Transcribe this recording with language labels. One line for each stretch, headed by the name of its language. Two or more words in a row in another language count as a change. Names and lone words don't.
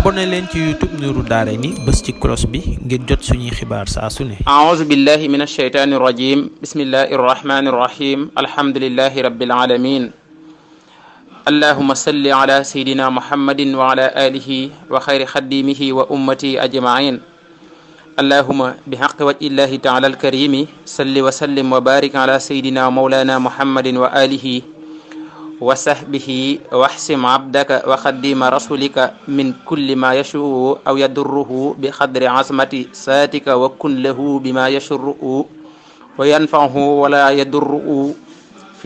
Wolof: abonné leen ci YouTube Nourou Darayni bës ci cloche bi ngir jot suñuy xibaar saa su ne.
Arabic: أعوذ بالله من الشيطان الرجيم بسم الله الرحمن الرحيم الحمد لله رب العالمين اللهم صل على سيدنا محمد وعلى آله وخير خديمه وأمته أجمعين اللهم بحق وجه الله تعالى الكريم صل وسلم وبارك على سيدنا مولانا محمد وآله وصحبه واحسم عبدك وخديم رسولك من كل ما يشوء أو يضره بقدر عظمة ساتك وكن له بما يشرؤ وينفعه ولا يضره في